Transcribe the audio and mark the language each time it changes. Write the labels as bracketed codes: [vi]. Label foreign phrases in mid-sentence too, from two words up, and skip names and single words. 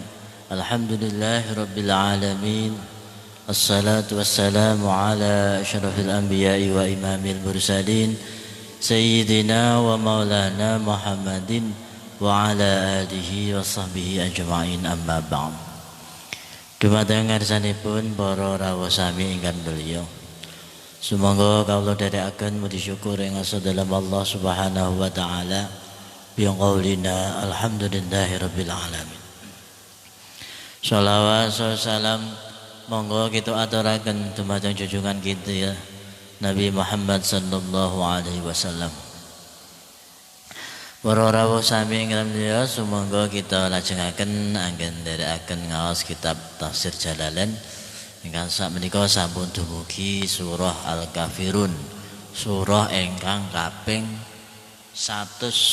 [ar] الحمد لله رب العالمين. الصلاة والسلام على أشرف الأنبياء وإمام المرسلين سيدنا ومولانا محمد وعلى آله وصحبه أجمعين، أما بعد. [jv] Dumateng ngarsanipun para rawuh sami ingkang mulya, sumangga kawula dherekaken muji syukur ing dalam Allah [ar] سبحانه وتعالى بقولنا الحمد لله رب العالمين. [jv] Shalawat salam monggo kita aturaken dumateng junjungan kita ya Nabi Muhammad [ar] صلى الله عليه وسلم. [jv] Para rawuh sami ingkang mulya, sumangga kita lajengaken anggen dherekaken ngaos kitab Tafsir Jalalain ingkang sakmenika sampun dumugi surah Al-Kafirun, surah ingkang kaping 109.